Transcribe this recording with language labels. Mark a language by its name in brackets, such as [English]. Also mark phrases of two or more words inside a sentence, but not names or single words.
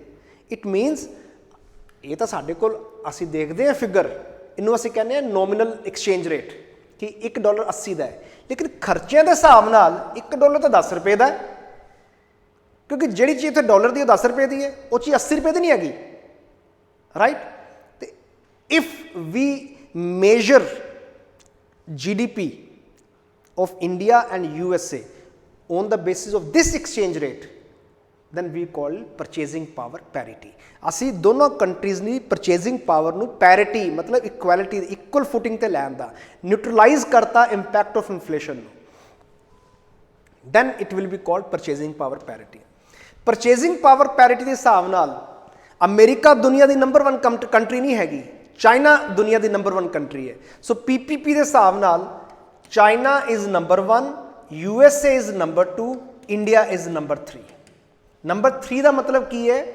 [English] it means [Punjabi] ਇਹ ਤਾਂ ਸਾਡੇ ਕੋਲ ਅਸੀਂ ਦੇਖਦੇ ਹਾਂ ਫਿਗਰ, ਇਹਨੂੰ ਅਸੀਂ ਕਹਿੰਦੇ ਹਾਂ [English] nominal exchange rate [Punjabi] ਕਿ $1 80 ਦਾ ਹੈ, ਲੇਕਿਨ ਖਰਚਿਆਂ ਦੇ ਹਿਸਾਬ ਨਾਲ $1 ਤਾਂ 10 ਰੁਪਏ ਦਾ ਹੈ, ਕਿਉਂਕਿ ਜਿਹੜੀ ਚੀਜ਼ ਉੱਥੇ ਡਾਲਰ ਦੀ ਉਹ 10 ਰੁਪਏ ਦੀ ਹੈ, ਉਹ ਚੀਜ਼ 80 ਰੁਪਏ ਦੀ ਨਹੀਂ ਹੈਗੀ, ਰਾਈਟ। [English] ਤੇ if we measure GDP of India and USA on the basis of this exchange rate, then we call purchasing power parity. [Punjabi] ਅਸੀਂ ਦੋਨੋਂ ਕੰਟਰੀਜ਼ ਦੀ [English] purchasing power [Punjabi] ਨੂੰ ਪੈਰਿਟੀ ਮਤਲਬ [English] equality equal footing [Punjabi] ਤੇ ਲੈਣ ਦਾ ਨਿਊਟਰਲਾਈਜ਼ ਕਰਤਾ [English] impact of inflation [Punjabi] ਨੂੰ, [English] then it will be called purchasing power parity. Purchasing power parity [Punjabi] ਦੇ ਹਿਸਾਬ ਨਾਲ ਅਮਰੀਕਾ ਦੁਨੀਆ ਦੀ ਨੰਬਰ 1 ਕੰਟਰੀ ਨਹੀਂ ਹੈਗੀ, ਚਾਈਨਾ ਦੁਨੀਆ ਦੀ ਨੰਬਰ 1 ਕੰਟਰੀ ਹੈ। ਸੋ ਪੀਪੀਪੀ ਦੇ ਹਿਸਾਬ ਨਾਲ [English] China is number 1, USA is number 2, India is number 3. [Punjabi] ਨੰਬਰ 3 ਦਾ ਮਤਲਬ ਕੀ ਹੈ?